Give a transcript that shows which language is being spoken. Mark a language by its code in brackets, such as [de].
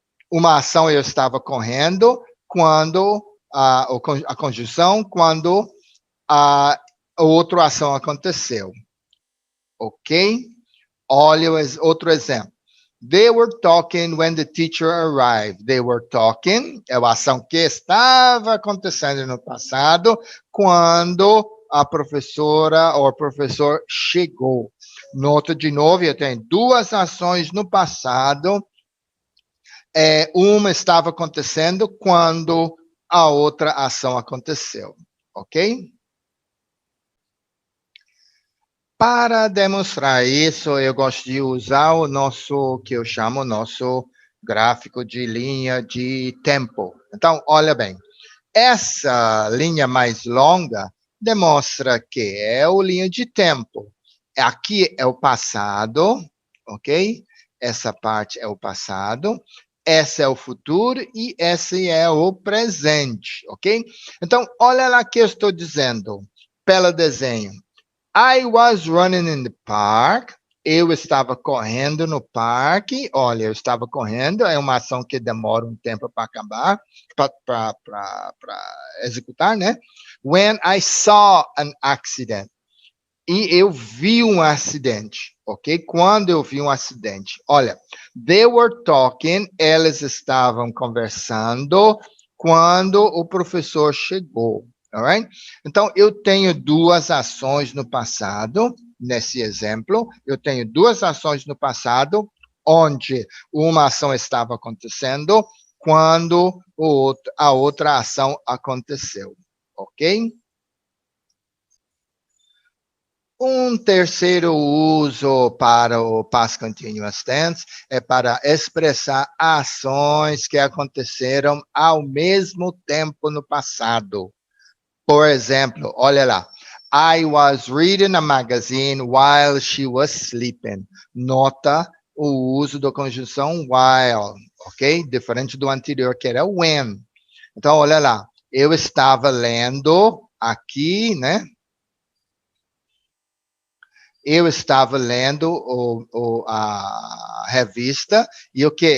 [pt] Uma ação eu estava correndo quando a conjunção quando a outra ação aconteceu. Ok? Olha outro exemplo. [en] They were talking when the teacher arrived. They were talking [pt] é a ação que estava acontecendo no passado quando a professora ou o professor chegou. Nota de novo, eu tenho duas ações no passado. Uma estava acontecendo quando a outra ação aconteceu. Ok? Para demonstrar isso, eu gosto de usar que eu chamo nosso gráfico de linha de tempo. Então, olha bem, essa linha mais longa demonstra que é a linha de tempo. Aqui é o passado, ok? Essa parte é o passado, essa é o futuro e esse é o presente, ok? Então, olha lá que eu estou dizendo, pelo desenho. [en] I was running in the park. [pt] Eu estava correndo no parque. Olha, eu estava correndo. É uma ação que demora um tempo para acabar, para executar, né? [en] When I saw an accident. [pt] E eu vi um acidente, ok? Quando eu vi um acidente, olha, [en] they were talking, [pt] elas estavam conversando quando o professor chegou, alright? Então, eu tenho duas ações no passado, nesse exemplo, eu tenho duas ações no passado, onde uma ação estava acontecendo quando a outra ação aconteceu, ok? Um terceiro uso para o past continuous tense é para expressar ações que aconteceram ao mesmo tempo no passado. Por exemplo, olha lá. [en] I was reading a magazine while she was sleeping. [pt] Nota o uso da conjunção while, ok? Diferente do anterior, que era when. Então, olha lá. Eu estava lendo aqui, né? Eu estava lendo a revista e o que?